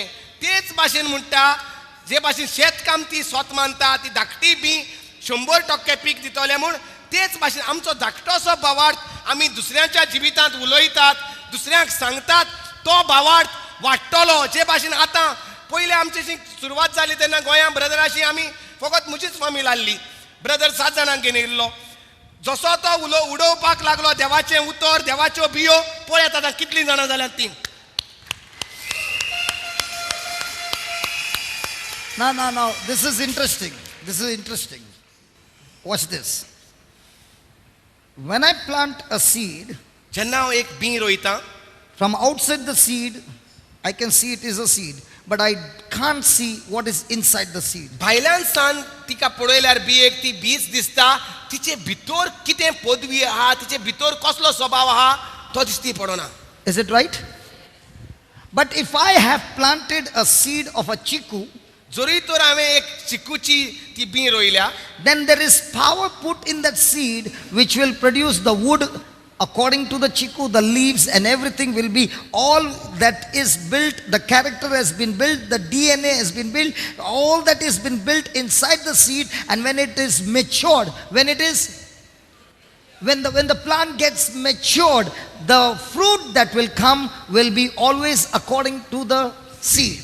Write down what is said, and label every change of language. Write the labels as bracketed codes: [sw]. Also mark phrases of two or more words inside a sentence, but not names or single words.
[kok] तेच भाशेन म्हणटा, जे भाशेन शेतकामती स्वत मानता ती धाकटी बी 100% पीक दितले म्हूण, तेच भाशेन आमचो धाकटोसो भावार्थ आमी दुसऱ्याच्या जिवितांत उलयतात, दुसऱ्यांक सांगतात, तो भावार्थ वाडटलो. जे भाशेन आतां पयले आमची सुरवात जाली तेन्ना गोंयांत ब्रदराशी आमी फकत म्हजीच फामील आहली. ब्रदर 7 जाणांक घेवन येयल्लो. जसो तो उडोवपाक लागलो देवाचें उतर, देवाच्यो बियो, पळयात आतां कितलीं जाणां जाल्यात तीं. [en] Now, this is interesting. This is interesting. Watch this. When I plant a seed, [kok] जेन्ना हांव एक बी रोयतां, [en] from outside the seed, I can see it is a seed, but I can't see what is inside the seed. [kok] भायल्यान सान तिका पळयल्यार बियेक ती बीज दिसता, तिचे भितर कितें पदवी आहा, तिचे भितर कसलो स्वभाव आहा तो दिसती पडना. [en] Is it right? But if I have planted a seed of a chiku, [kok] जरी तर हांवें एक चिकूची ती बी रोयल्या, [en] then there is power put in that seed which will produce the wood according to the chiku, the leaves and everything will be all that is built. The character has been built, the DNA has been built, all that has been built inside the seed. And when it is matured, when the plant gets matured, the fruit that will come will be always according to the seed.